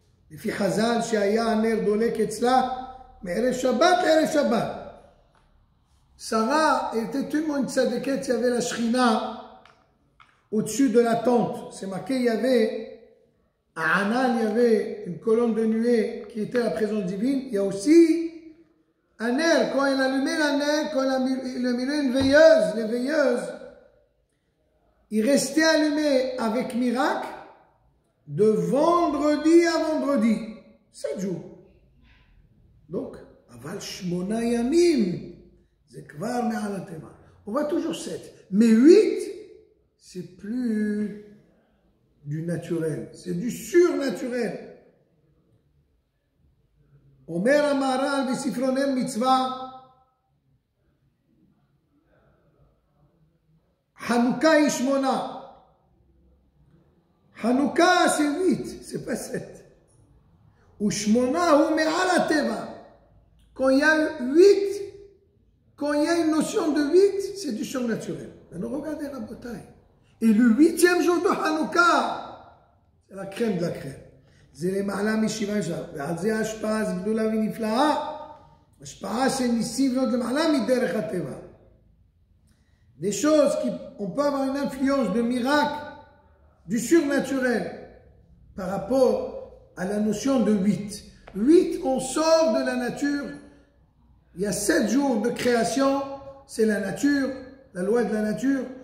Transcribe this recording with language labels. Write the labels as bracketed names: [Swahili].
[Hebrew] לפי חז"ל שהיה הנר דולק אצלה מערב שבת לערב שבת. [French] Sarah était tellement une tzadékette, il y avait la shrina au-dessus de la tente. C'est marqué, il y avait à Anan, il y avait une colonne de nuée qui était la présence divine. Il y a aussi un ner, quand il allumait la ner, quand il allumait une veilleuse, les veilleuses, il restait allumé avec miracle de vendredi à vendredi, 7 jours. [Hebrew] Donc, aval shmona yamim, c'est kvar me'al hateva. [French] On voit toujours 7. Mais 8, c'est plus du naturel, c'est du surnaturel. [Hebrew] Omer HaMaharal בספרו מצווה, חנוכה היא 8. [French] Hanouka, c'est 8, c'est pas 7. [Hebrew] Ou Shmona ou Me'al HaTeva. [French] Quand il y a 8, quand il y a une notion de 8, c'est du surnaturel. Maintenant, regardez la bataille. Et le 8e jour de Hanouka, c'est la crème de la crème. [Hebrew] זה למעלה משבעה שעה, ועל זה ההשפעה הזו גדולה ונפלאה, השפעה של ניסים ועוד למעלה מדרך הטבע. [French] Des choses qui, on peut avoir une influence de miracle, du surnaturel, par rapport à la notion de 8. 8, on sort de la nature. Il y a 7 jours de création, c'est la nature, la loi de la nature.